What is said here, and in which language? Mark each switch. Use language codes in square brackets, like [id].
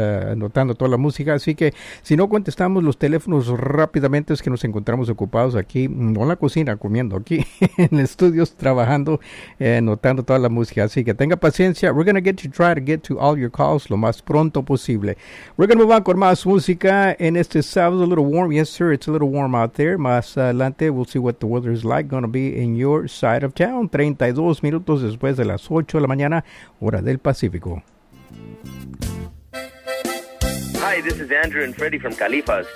[es] anotando toda la música, así que si no contestamos los teléfonos rápidamente es que nos encontramos ocupados aquí, no en la cocina, comiendo aquí, en estudios, trabajando, anotando toda la música, así que tenga paciencia, we're gonna try to get to all your calls lo más pronto posible. [en] We're gonna move on con más música en este sábado, a little warm. Yes, sir, it's a little warm out there. Más adelante, we'll see what the weather is like. Going to be in your side of town. [es] 32 minutos después de las 8 de la mañana, hora del Pacífico. [en] Hi, this is Andrew and Freddy from Califas.